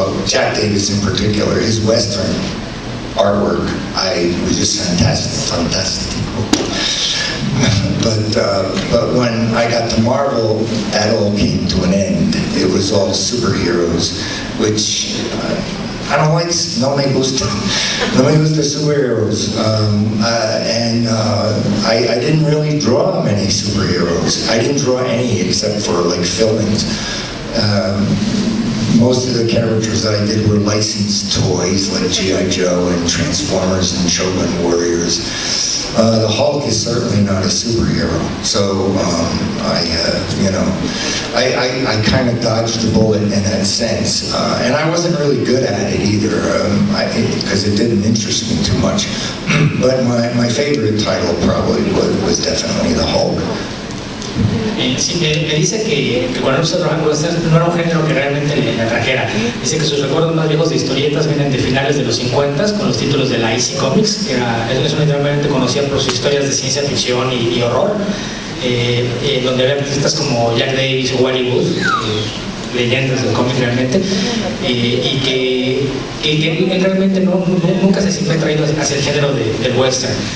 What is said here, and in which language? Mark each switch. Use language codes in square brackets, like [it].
[en] Jack Davis in particular, his Western artwork, was just fantastic. But when I got to Marvel, that all came to an end. It was all superheroes, which I don't like. [es] No me gusta superheroes. [en] I didn't really draw many superheroes. I didn't draw any except for like fill-ins. Most of the characters that I did were licensed toys like G.I. Joe and Transformers and Shogun Warriors. The Hulk is certainly not a superhero, so I kind of dodged the bullet in that sense, and I wasn't really good at it either, because it didn't interest me too much. But my favorite title probably was definitely the Hulk. [es] Sí, me dice que cuando empezó a trabajar con westerns no era un género que realmente le atrajera. Dice que sus recuerdos más viejos de historietas vienen de finales de los 50 con los títulos de la EC Comics, que es una editorial conocida por sus historias de ciencia ficción y horror, donde había artistas como Jack Davis o Wally Wood, leyendas del cómic realmente, y que realmente nunca se siempre atraído hacia el género del western.